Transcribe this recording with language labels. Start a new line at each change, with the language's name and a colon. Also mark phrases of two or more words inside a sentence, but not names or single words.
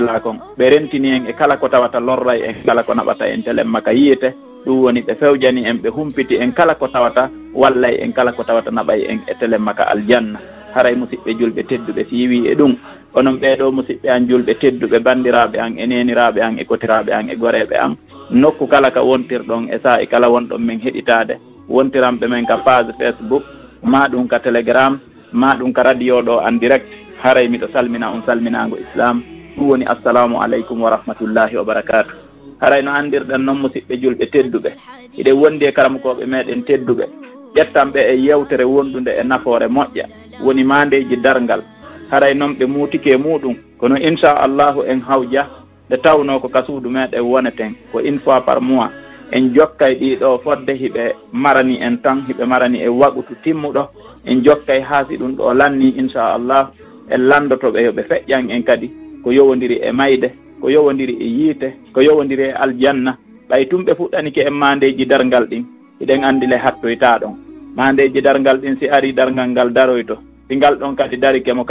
Fula: nela kon ɓe rentini en e kala ko tawata lorray en kala ko naɓata en telemma ka yiyete ɗum woni ɓe fewjani en ɓe humpiti en kala ko tawata wallay en kala ko tawata naɓay en e telemma ka aljanna haray musidɓe julɓe tedduɓe si wi e ɗum onon ɓeeɗo musidɓe an julɓe tedduɓe bandiraɓe an e neniraɓe an e kotiraɓe an e goreɓe an nokku kala ka wontirɗon e saa e kala wonɗon min heɗitade wontiranɓe men ka page Facebook ma ɗum ka Telegram ma ɗum ka radio ɗo
French: en direct
Fula: haray miɗo salmina on salminago islam ɗum woni
Arabic: السلام عليكم ورحمة الله وبركاته
Fula: haray no andirɗen noon musidɓe julɓe tedduɓe iɗe wondi e karamokoɓe meɗen tedduɓe ƴettanɓe e yewtere wondude e nafoore moƴƴa woni mandeji dargal haray noon ɓe muutike muɗum kono inchallahu en hawja nde tawno ko kasuudu meɗen woneten ko
French: une fois par mois
Fula: en jokkay ɗiɗo fodde hiɓe marani en tan hiɓe marani e waɓutu timmuɗo en jokkay haasi ɗum ɗo lanni inchallah en landotoɓe yoɓe feƴƴan en kadi ko yowodiri e mayde ko yowodiri e yiite ko yowodiri e aljanna ɓay tum ɓe fuɗɗanike en mandeji dargal ɗin hiɗen andi le hattoyta ɗon mandeji dargal ɗin si ari dargal ngal daroyto si ngal ɗon kadi darike mo